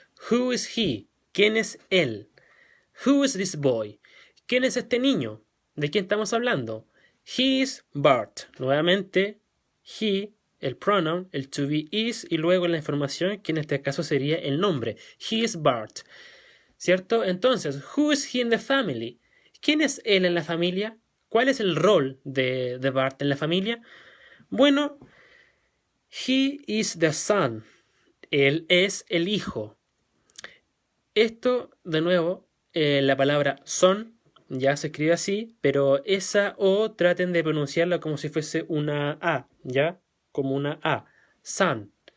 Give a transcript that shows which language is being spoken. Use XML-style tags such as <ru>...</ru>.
<en>Who is he?</en> <es>¿Quién es él?</es> <en>Who is this boy?</en> <es>¿Quién es este niño? ¿De quién estamos hablando?</es> <en>He is Bart.</en> <es>Nuevamente, he, el pronoun, el to be is, y luego la información, que en este caso sería el nombre.</es> <en>He is Bart. ¿Cierto? Entonces, who is he in the family?</en> <es>¿Quién es él en la familia? ¿Cuál es el rol de Bart en la familia?</es> <en>Bueno, he is the son.</en> <es>Él es el hijo. Esto, de nuevo, la palabra son ya se escribe así, pero esa O traten de pronunciarla como si fuese una A, ¿ya? Como una A. Son.</es>